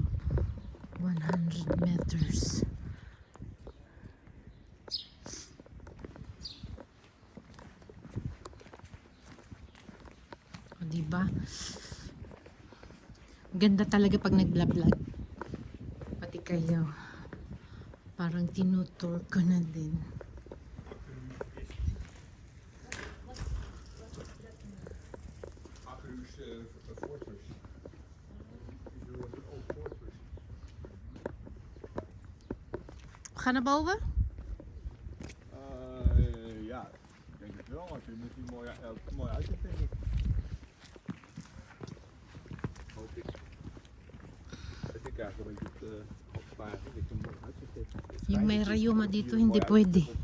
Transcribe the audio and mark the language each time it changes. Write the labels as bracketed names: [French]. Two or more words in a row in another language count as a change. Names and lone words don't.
[Filipino] 100 meters. O, diba? Ganda talaga pag nag-vlog. Pati kayo. Parang tinutour ko na din. [Dutch] Ga naar boven? Ja, ik denk het wel. Als je met die mooi uitzicht, denk ik. Hoop ik. Ik krijg een beetje het [Filipino] Yung may rayuma dito, hindi pwede.